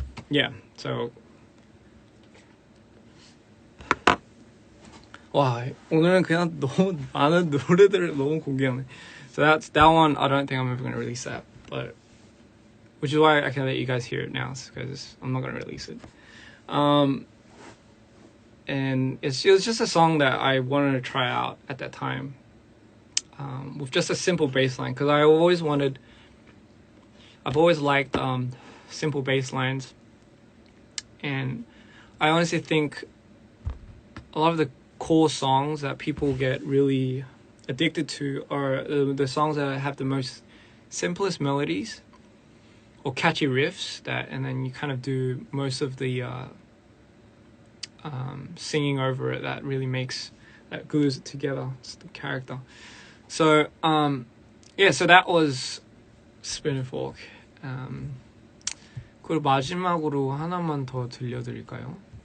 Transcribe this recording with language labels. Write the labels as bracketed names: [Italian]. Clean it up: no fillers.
[English] Yeah, so [Korean] 와, 오늘은 그냥 너무 많은 노래들을 너무 공개하네. [English] So that one. I don't think I'm ever gonna release that, but which is why I can let you guys hear it now, because I'm not gonna release it. And it was just a song that I wanted to try out at that time, with just a simple bass line, because I've always liked simple bass lines, and I honestly think a lot of the core songs that people get really addicted to are the songs that have the most simplest melodies or catchy riffs, and then you kind of do most of the singing over it that glues it together. It's the character. So so that was Spin and Fork. [Korean] 그리고 마지막으로 하나만 더 들려드릴까요?